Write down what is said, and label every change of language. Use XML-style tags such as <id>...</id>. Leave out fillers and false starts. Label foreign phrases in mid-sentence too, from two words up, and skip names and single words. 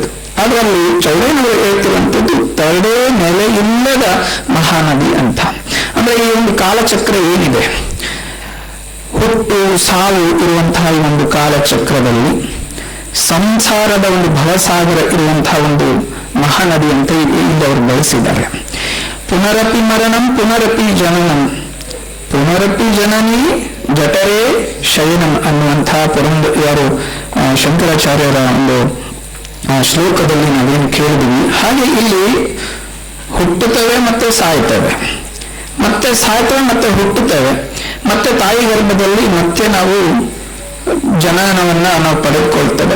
<kn>ಅದರಲ್ಲಿ ಚೌಡಯ್ಯನವರು ಹೇಳ್ತಿರುವಂಥದ್ದು ತಡೆ ನೆಲೆ ಇಲ್ಲದ ಮಹಾನದಿ ಅಂತ. ಅಂದ್ರೆ ಈ ಒಂದು ಕಾಲಚಕ್ರ ಏನಿದೆ, ಹುಟ್ಟು ಸಾವು ಇರುವಂತಹ ಈ ಒಂದು ಕಾಲಚಕ್ರದಲ್ಲಿ ಸಂಸಾರದ ಒಂದು ಭವಸಾಗರ ಇರುವಂತಹ ಒಂದು ಮಹಾನದಿ ಅಂತ ಇಲ್ಲಿ ಅವರು ಬಳಸಿದ್ದಾರೆ.</kn> <sa>पुनरपि मरणं पुनरपि जननं पुनरपि जननी जठरे शयनं</sa> <kn>ಅನ್ನುವಂತಹ ಯಾರು ಶಂಕರಾಚಾರ್ಯರ ಒಂದು ಶ್ಲೋಕದಲ್ಲಿ ನಾವೇನು ಕೇಳಿದ್ವಿ ಹಾಗೆ ಇಲ್ಲಿ ಹುಟ್ಟುತ್ತವೆ ಮತ್ತೆ ಸಾಯ್ತವೆ, ಮತ್ತೆ ಸಾಯ್ತವೆ ಮತ್ತೆ ಹುಟ್ಟುತ್ತವೆ, ಮತ್ತೆ ತಾಯಿ ಗರ್ಭದಲ್ಲಿ ಮತ್ತೆ ನಾವು ಜನನವನ್ನ ನಾವು ಪಡೆದುಕೊಳ್ತೇವೆ.</kn>